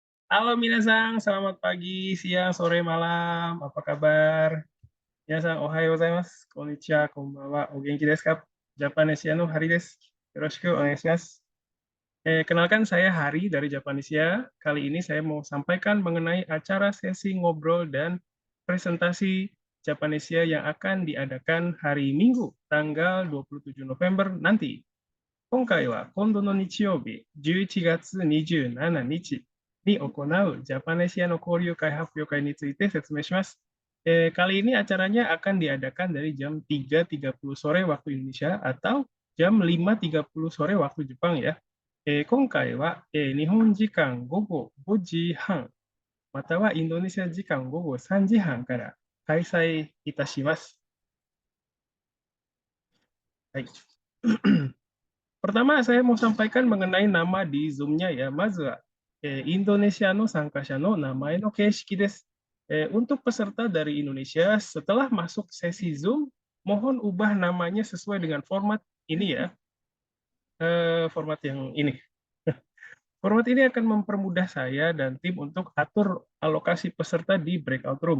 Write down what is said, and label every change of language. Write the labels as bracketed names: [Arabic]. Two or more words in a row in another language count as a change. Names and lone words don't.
[Indonesian] Halo Minasang, selamat pagi, siang, sore, malam. Apa kabar? [Japanese] 皆さん、おはようございます。こんにちは、こんばんは。お元気ですか? Japanesia no Hari desu. Yoroshiku onegaishimasu. [Indonesian] Kenalkan saya Hari dari Japanesia. Kali ini saya mau sampaikan mengenai acara sesi ngobrol dan presentasi Japanesia yang akan diadakan hari Minggu, tanggal 27 November nanti. [Japanese] 今回は今度の日曜日、11月27日に行うジャパネシアの交流会発表会について説明します。 [Indonesian] Kali ini acaranya akan diadakan dari jam 3.30 sore waktu Indonesia atau jam 5.30 sore waktu Jepang ya. [Japanese] 今回は、日本時間午後5時半、またはインドネシア時間午後3時半から開催いたします。 [Indonesian] はい。Pertama, saya mau sampaikan mengenai nama di Zoom-nya ya. [Japanese] まず は、Indonesia の 参加者 の 名前 の 形式 です. [Indonesian] Untuk peserta dari Indonesia, setelah masuk sesi Zoom, mohon ubah namanya sesuai dengan format ini ya. Format yang ini. Format ini akan mempermudah saya dan tim untuk atur alokasi peserta di breakout room.